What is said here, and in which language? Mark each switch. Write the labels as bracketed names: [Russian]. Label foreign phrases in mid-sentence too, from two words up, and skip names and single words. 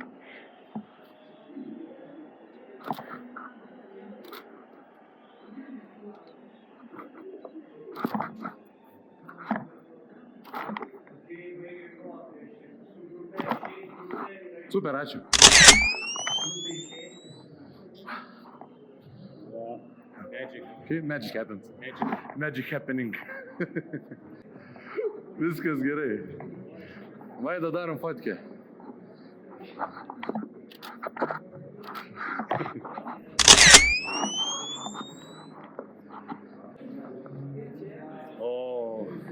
[Lithuanian] Super, ačiū. [English] Magic. Okay, magic happens. Magic. Magic happening. [Lithuanian] Viskas gerai. Vaida, darom fotkę. O.